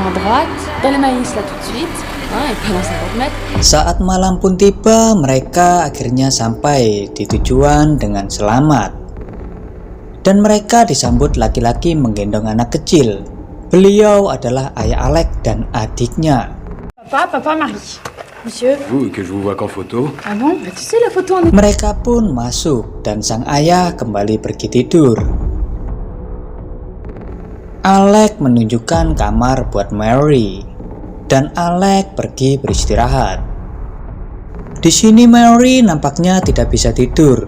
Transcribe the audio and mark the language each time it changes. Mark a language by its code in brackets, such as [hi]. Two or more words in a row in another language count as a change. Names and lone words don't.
[id] Saat malam pun tiba, mereka akhirnya sampai di tujuan dengan selamat. Dan mereka disambut laki-laki menggendong anak kecil. Beliau adalah ayah Alec dan adiknya. [fr] Papa Marie. Monsieur. Vous, que je vous vois qu'en photo. Ah bon? Tu sais la photo en... [id] Mereka pun masuk dan sang ayah kembali pergi tidur. Alec menunjukkan kamar buat Mary dan Alec pergi beristirahat. Di sini Mary nampaknya tidak bisa tidur.